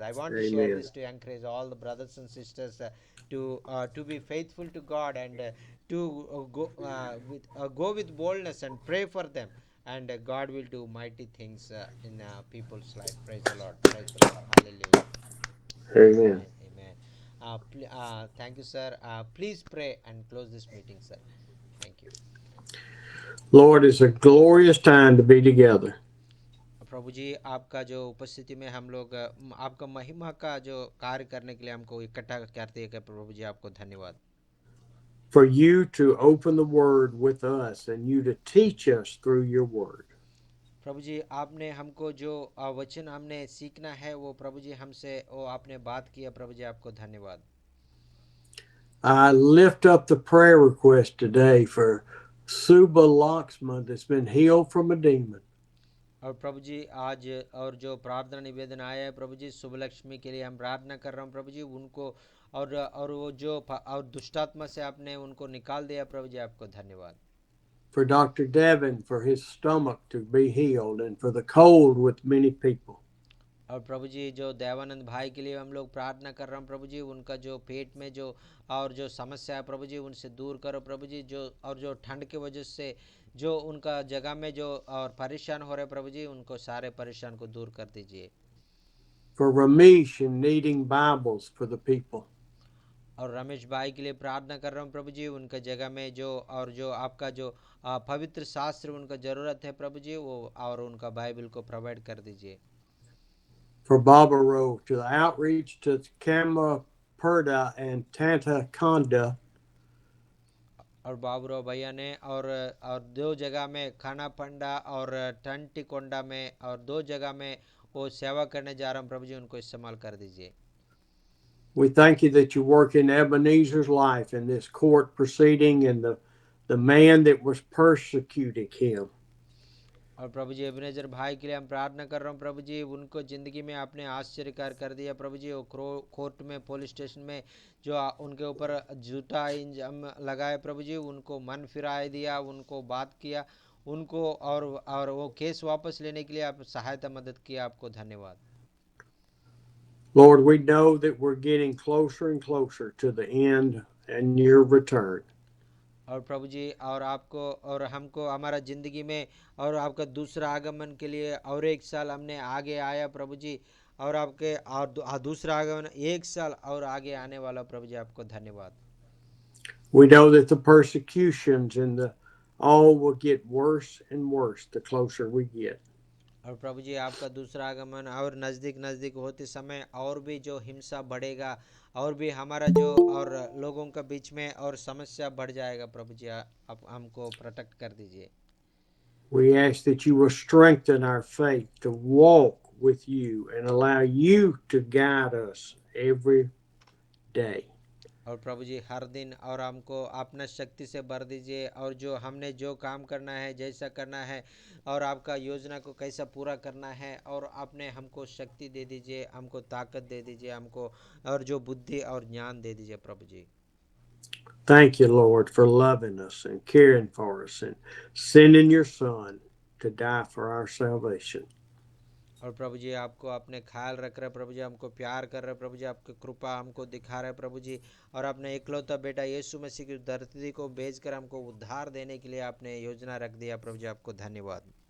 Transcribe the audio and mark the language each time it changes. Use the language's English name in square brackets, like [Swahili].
[English] I want to share this to encourage all the brothers and sisters to be faithful to God, and to go with boldness and pray for them, and God will do mighty things in people's life. Praise the Lord. Praise the Lord. Hallelujah. Amen. Amen. Thank you, sir. Please pray and close this meeting, sir. Thank you. Lord, it's a glorious time to be together. [Hindi] प्रभु जी, आपका जो उपस्थिति में हम लोग आपका महिमा का जो कार्य करने के लिए हमको इकट्ठा करते हैं, प्रभु जी आपको धन्यवाद। [English] For you to open the word with us and you to teach us through your word. [Hindi] प्रभु जी, आपने हमको जो वचन हमने सीखना है वो प्रभु जी हमसे वो आपने बात किया, प्रभु जी आपको धन्यवाद। [English] I lift up the prayer request today for Suba Laxman that's been healed from a demon. [Hindi] और प्रभु जी आज और जो प्रार्थना निवेदन आया है प्रभु जी, शुभलक्ष्मी के लिए हम प्रार्थना कर रहे हैं प्रभु जी, उनको और वो जो और दुष्टात्मा से आपने उनको निकाल दिया, प्रभु जी आपको धन्यवाद। [English] For Dr. Devin for his stomach to be healed and for the cold with many people. [Hindi] और प्रभु जी जो देवानंद भाई के लिए हम लोग प्रार्थना कर रहे हैं प्रभु जी, उनका जो पेट में जो और जो समस्या है प्रभु जी उनसे दूर करो प्रभु जी, जो और जो ठंड की वजह से जो उनका जगह में जो और परेशान हो रहे प्रभु जी, उनको सारे परेशान को दूर कर दीजिए। [English] For Ramesh and needing Bibles for the people. [Hindi] और रमेश भाई के लिए प्रार्थना कर रहा हूँ प्रभु जी, उनका जगह में जो और जो आपका जो पवित्र शास्त्र उनका ज़रूरत है प्रभु जी, वो और उनका बाइबल को प्रोवाइड कर दीजिए। [English] For Baba Rowe to the outreach to Kama Perda and Tanta Konda. [Hindi] और बाबूराव भैया ने और दो जगह में खाना पंडा और टंटिकोंडा में और दो जगह में वो सेवा करने जा रहा हूँ प्रभु जी, उनको इस्तेमाल कर दीजिए। [English] We thank you that you work in Ebenezer's life in this court proceeding and the man that was persecuting him. [Hindi] और प्रभु जी एबेनेजर भाई के लिए हम प्रार्थना कर रहा हूँ प्रभु जी, उनको ज़िंदगी में आपने आश्चर्यकार कर दिया प्रभु जी। वो कोर्ट में पुलिस स्टेशन में जो उनके ऊपर झूठा इंजाम लगाए प्रभु जी, उनको मन फिराए दिया, उनको बात किया, उनको और वो केस वापस लेने के लिए आप सहायता मदद किया, आपको धन्यवाद। [English] Lord, we know that we're getting closer and closer to the end and your return. [Hindi] और प्रभु जी और आपको और हमको हमारा ज़िंदगी में और आपका दूसरा आगमन के लिए और एक साल हमने आगे आया प्रभु जी, और आपके और दूसरा आगमन एक साल और आगे आने वाला प्रभु जी, आपको धन्यवाद। [English] We know that the persecutions and all will get worse and worse the closer we get. [Hindi] और प्रभु जी आपका दूसरा आगमन और नज़दीक नज़दीक होते समय और भी जो हिंसा बढ़ेगा और भी हमारा जो और लोगों के बीच में और समस्या बढ़ जाएगा प्रभु जी आप हमको प्रोटेक्ट कर दीजिए। [English] We ask that you will strengthen our faith to walk with you and allow you to guide us every day. [Hindi] और प्रभु जी हर दिन और हमको अपना शक्ति से भर दीजिए और जो हमने जो काम करना है जैसा करना है और आपका योजना को कैसा पूरा करना है और आपने हमको शक्ति दे दीजिए, हमको ताकत दे दीजिए, हमको और जो बुद्धि और ज्ञान दे दीजिए प्रभु जी। [English] Thank you, Lord, for loving us and caring for us and sending your Son to die for our salvation. [Hindi] और प्रभु जी आपको अपने ख्याल रख रहे प्रभु जी, हमको प्यार कर रहे प्रभु जी, आपकी कृपा हमको दिखा रहे प्रभु जी और अपने इकलौता बेटा यीशु मसीह की धरती को भेजकर हमको उद्धार देने के लिए आपने योजना रख दिया प्रभु जी, आपको धन्यवाद।